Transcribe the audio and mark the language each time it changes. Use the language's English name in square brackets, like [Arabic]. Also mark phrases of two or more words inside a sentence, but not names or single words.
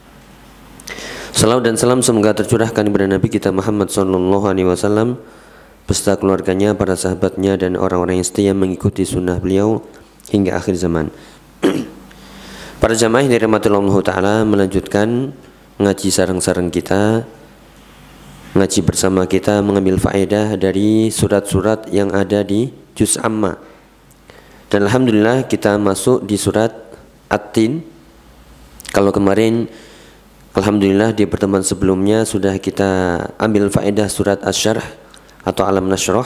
[Indonesian] Salawat dan salam semoga tercurahkan kepada Nabi kita Muhammad [Arabic] صلى الله عليه وسلم [Indonesian] beserta keluarganya, para sahabatnya, dan orang-orang yang setia mengikuti sunnah beliau hingga akhir zaman. Para jamaah yang dirahmati Allah Ta'ala, melanjutkan [Javanese] ngaji sareng-sareng [Indonesian] kita, ngaji bersama kita, mengambil faedah dari surat-surat yang ada di Juz Amma. Dan alhamdulillah kita masuk di surat At-Tin. Kalau kemarin alhamdulillah di pertemuan sebelumnya sudah kita ambil faedah surat Asy-Syarh atau Alam Nashrah.